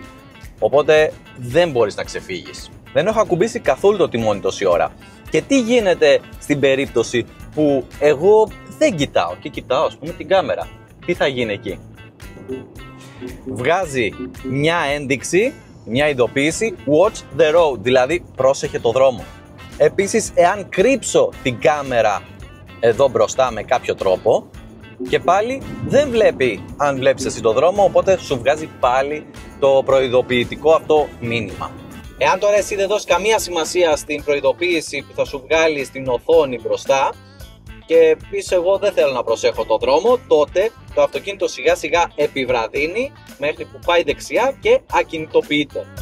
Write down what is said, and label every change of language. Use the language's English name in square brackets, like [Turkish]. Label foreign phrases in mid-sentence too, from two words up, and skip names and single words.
[Greek] Οπότε δεν μπορείς να ξεφύγεις. Δεν έχω ακουμπήσει καθόλου το τιμόνι τόση ώρα. Και τι γίνεται στην περίπτωση που εγώ δεν κοιτάω και κοιτάω, ας πούμε, την κάμερα? Τι θα γίνει εκεί? Βγάζει μια ένδειξη, μια ειδοποίηση [English] Watch the road, [Greek] δηλαδή πρόσεχε το δρόμο. Επίσης, εάν κρύψω την κάμερα εδώ μπροστά με κάποιο τρόπο, και πάλι δεν βλέπει αν βλέπεις εσύ το δρόμο, οπότε σου βγάζει πάλι το προειδοποιητικό αυτό μήνυμα. Εάν τώρα εσύ δεν δώσεις καμία σημασία στην προειδοποίηση που θα σου βγάλει στην οθόνη μπροστά και πεις εγώ δεν θέλω να προσέχω το δρόμο, τότε το αυτοκίνητο σιγά σιγά επιβραδύνει μέχρι που πάει δεξιά και ακινητοποιείται.